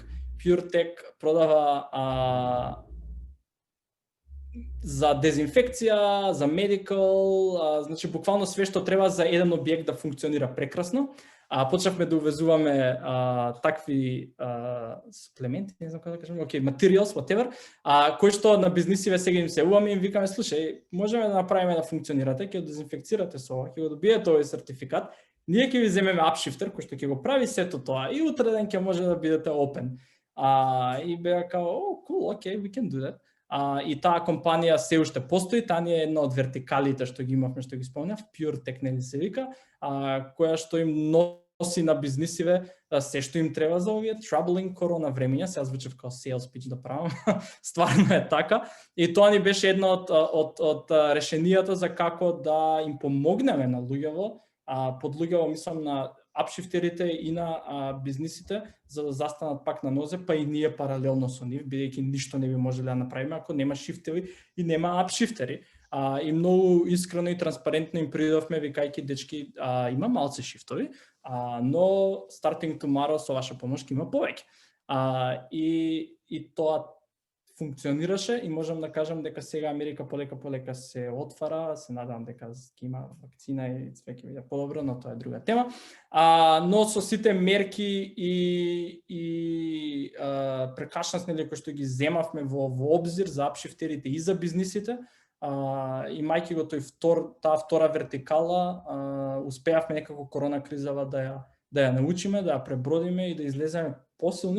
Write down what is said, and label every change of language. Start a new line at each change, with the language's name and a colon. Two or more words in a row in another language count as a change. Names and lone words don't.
Macedonian: PureTech продава за дезинфекција, за медикал, значи буквално све што треба за еден објект да функционира прекрасно. Почнавме да увезуваме такви суплементи, не знам како да кажам,
English: materials, whatever,
Macedonian: кои што на бизнисиве сега им се уваме и им викаме, слушај, можеме да направиме да функционирате, ќе го дезинфекцирате со ова, ќе го добиете овој сертификат, ние ќе ви земеме апшифтер кој што ќе го прави сето тоа и утре ден ќе може да бидете open. И беа као,
English: cool, okay, we can do that.
Macedonian: И таа компанија се уште постои, таа е една од вертикалите што ги имавме, што ги спомнав, PureTech нели се вика, која што им носи на бизнисиве се што им треба за овие troubling корона времења. Сега звучи како
English: sales pitch
Macedonian: да правам, стварно е така. И тоа ни беше една од решенијата за како да им помогнеме на луѓево, под луѓево мислам на апшифтерите и на бизнисите, за да застанат пак на нозе, па и ние паралелно со нив, бидејќи ништо не би можеле да направиме ако нема шифтери и нема апшифтери. И многу искрено и транспарентно им придавме, викајќи, дечки, има малце шифтови, но
English: starting tomorrow
Macedonian: со ваша помош има повеќе. И тоа функционираше и можам да кажам дека сега Америка полека се отвара, се надевам дека ќе има вакцина и све ќе биде подобро, но тоа е друга тема. Но со сите мерки и прекашност нели кои што ги земавме во обзир за апшифтерите и за бизнисите, имајќи го таа втора вертикала, успеавме некако корона кризава да ја научиме, да ја пребродиме и да излеземе посилни.